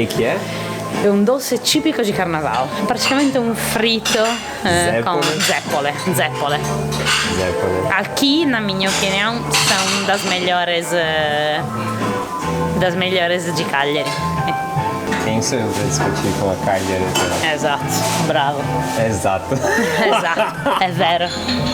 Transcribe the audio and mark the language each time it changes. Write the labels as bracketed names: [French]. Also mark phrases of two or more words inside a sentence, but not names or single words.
[Portuguese] Que é? [Italian] È un dolce tipico di carnaval, praticamente un fritto com zeppole. Zeppole. [Portuguese] Aqui, na minha opinião, são das melhores de Cagliari. Quem sou eu pra discutir com a Carly eleitoral? Exato, bravo. Exato. Exato, é vero.